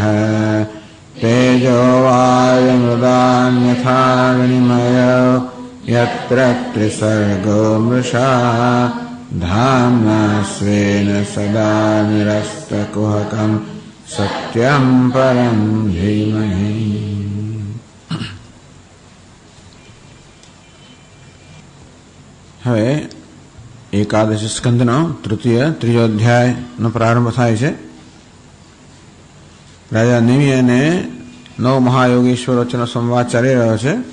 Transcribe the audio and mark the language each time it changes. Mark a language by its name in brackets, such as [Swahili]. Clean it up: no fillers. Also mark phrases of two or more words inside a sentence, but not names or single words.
[Sanskrit] तेजो वायुमृदान्यथा विनिमयो यत्र त्रिसर्गो मृषा धाम्ना स्वेन सदा निरस्तकुहकं सत्यं परं धीमहि। [Gujarati] હવે એકાદશ સ્કંદનો તૃતીય ત્રીજો અધ્યાયનો પ્રારંભ થાય છે. રાજા નિમિ અને નવ મહાયોગેશ્વર વચ્ચેનો સંવાદ ચાલી રહ્યો છે.